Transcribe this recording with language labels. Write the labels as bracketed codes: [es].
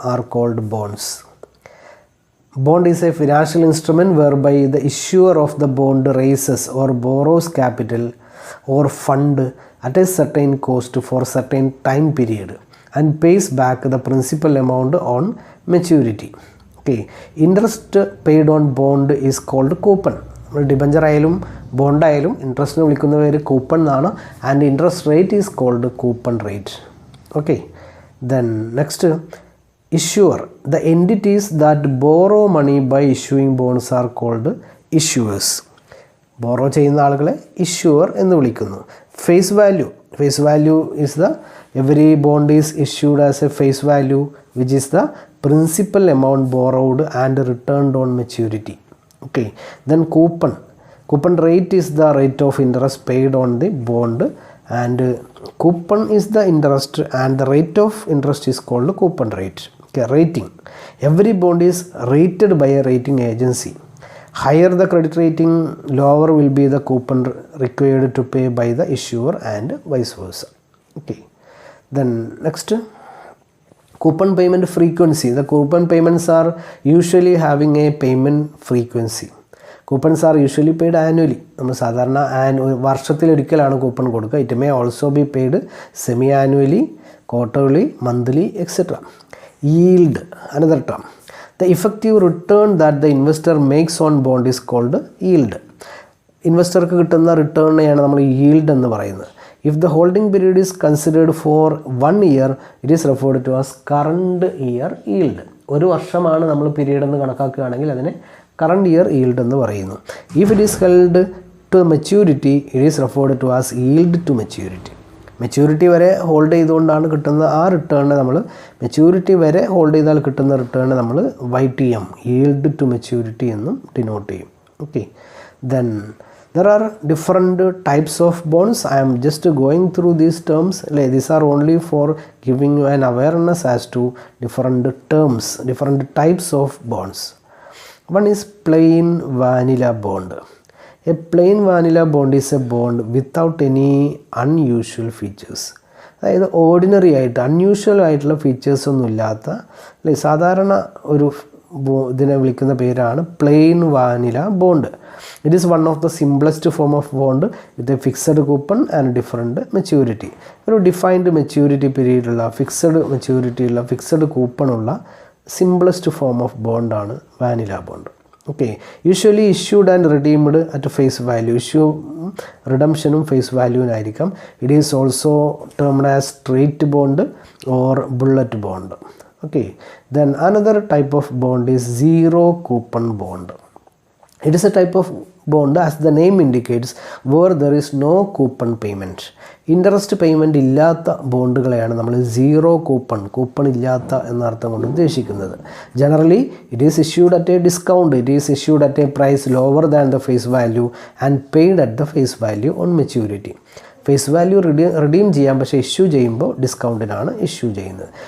[en] are called bonds. Bond is a financial instrument whereby the issuer of the bond raises or borrows capital or fund at a certain cost for a certain time period and pays back the principal amount on maturity. Okay, interest paid on bond is called coupon. [ml] Debenture ആയാലും bond ആയാലും ഇൻട്രസ്റ്റിന് വിളിക്കുന്ന പേര് coupon എന്നാണ്. [en] And interest rate is called coupon rate. Okay, then next issuer. The entities that borrow money by issuing bonds are called issuers. [ml] Borrow ചെയ്യുന്ന ആളുകളെ issuer എന്ന് വിളിക്കുന്നു. [en] Face value. Face value is the every bond is issued as a face value which is the principal amount borrowed and returned on maturity. Okay, then coupon. Coupon rate is the rate of interest paid on the bond and coupon is the interest and the rate of interest is called coupon rate. Okay, rating. Every bond is rated by a rating agency. Higher the credit rating, lower will be the coupon required to pay by the issuer and vice versa. Okay, then next, coupon payment frequency. The coupon payments are usually having a payment frequency. Coupons are usually paid annually. [ml] നമ്മൾ സാധാരണ വർഷത്തിലൊരിക്കലാണ് coupon കൊടുക്കുക. [en] It may also be paid semi annually, quarterly, monthly etcetera. Yield, another term. The effective return that the investor makes on bond is called yield. [ml] ഇൻവെസ്റ്റർക്ക് കിട്ടുന്ന റിട്ടേണിനെയാണ് നമ്മൾ yield എന്ന് പറയുന്നത്. [en] If the holding period is considered for 1 year, it is referred to as current year yield. [ml] ഒരു വർഷമാണ് നമ്മൾ period എന്ന് കണക്കാക്കുകയാണെങ്കിൽ അതിനെ current year yield എന്ന് പറയുന്നു. [en] If it is held to maturity, it is referred to as yield to maturity. [ml] Maturity വരെ hold ചെയ്തുകൊണ്ടാണ് കിട്ടുന്ന ആ റിട്ടേണിനെ നമ്മൾ മെച്യൂരിറ്റി വരെ ഹോൾഡ് ചെയ്താൽ കിട്ടുന്ന റിട്ടേണിനെ നമ്മൾ YTM, yield to maturity എന്നും ഡിനോട്ട് ചെയ്യും. [en] Okay, then there are different types of bonds. I am just going through these terms. These are only for giving you an awareness as to different terms, different types of bonds. One is plain vanilla bond. A plain vanilla bond is a bond without any unusual features. [ml] അതായത് ordinary ആയിട്ട് unusual ആയിട്ടുള്ള features ഒന്നും ഇല്ലാത്ത അല്ലെ സാധാരണ ഒരു ഇതിനെ വിളിക്കുന്ന പേരാണ് plain vanilla bond. [en] It is one of the simplest form of bond with a fixed coupon and different maturity. [ml] ഒരു defined maturity പീരീഡുള്ള fixed മെച്യൂരിറ്റിയുള്ള fixed കൂപ്പണുള്ള simplest form of ബോണ്ടാണ് vanilla bond. [en] Okay, usually issued and redeemed at face value. [ml] Issue റിഡംഷനും face വാല്യൂവിനായിരിക്കാം. [en] It is also termed as straight bond or bullet bond. Okay, then another type of bond is zero coupon bond. It is a type of bond, as the name indicates, where there is no coupon payment. [ml] Interest payment ഇല്ലാത്ത ബോണ്ടുകളെയാണ് നമ്മൾ zero coupon ഇല്ലാത്ത എന്നർത്ഥം കൊണ്ട് ഉദ്ദേശിക്കുന്നത്. [en] Generally it is issued at a discount. It is issued at a price lower than the face value and paid at the face value on maturity. [ml] Face value redeem ചെയ്യാം, പക്ഷേ issue ചെയ്യുമ്പോൾ ഡിസ്കൗണ്ടിനാണ് issue ചെയ്യുന്നത്.